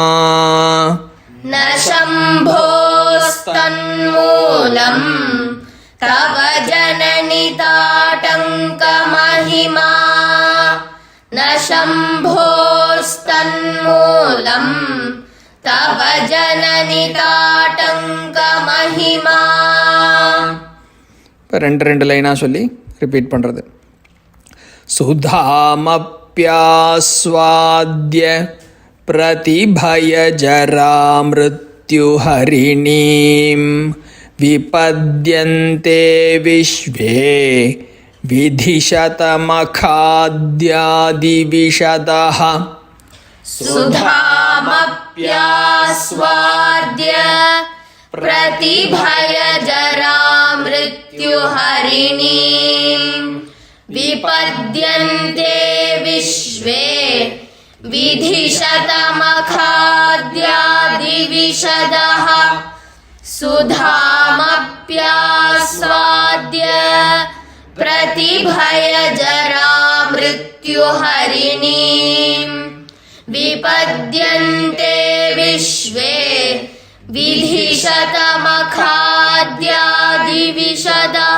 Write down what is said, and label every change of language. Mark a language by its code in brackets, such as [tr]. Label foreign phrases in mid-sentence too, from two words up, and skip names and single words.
[sa] न शम्भोस्तन्मूलं तव जननिताटङ्कमहिमा न शम्भोस्तन्मूलं तव जननिताटङ्कमहिमा. [ta] இப்போ ரெண்டு லைனாக சொல்லி ரிப்பீட் பண்ணுறது. [sa] सुधामप्यास्वाद्य प्रतिभयजरामृत्युहरिणीं विपद्यन्ते विश्वे विधिशतमखाद्यादिविशदः सुधामप्यास्वाद्य प्रतिभयजरामृत्युहरिणीं विपद्यन्ते विश्वे विधिशतमखाद्यादिविशदः सुधामप्यास्वाद्य प्रतिभयजरामृत्युहरिणीं विपद्यन्ते विश्वे विधिशतमखाद्यादिविशदः.